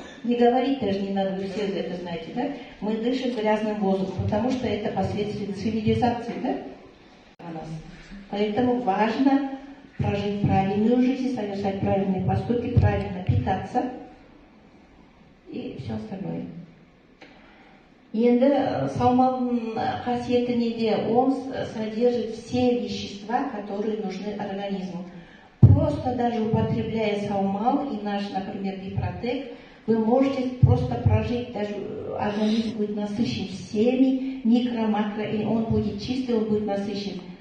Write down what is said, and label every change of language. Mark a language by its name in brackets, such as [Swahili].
[Russian] Не говорить даже не надо, вы все это знаете, да? Мы дышим грязным воздухом, потому что это последствия цивилизации, да? Поэтому важно прожить правильную жизнь, совершать правильные поступки, правильно питаться и все остальное. [Kazakh] Енді салмағының қасиеті неде? [Russian] Он содержит все вещества, которые нужны организму. Просто даже употребляя салмал и наш, например, Бипротек, вы можете просто прожить, даже организм будет насыщен всеми микро-макро, и он будет чистый, он будет насыщен.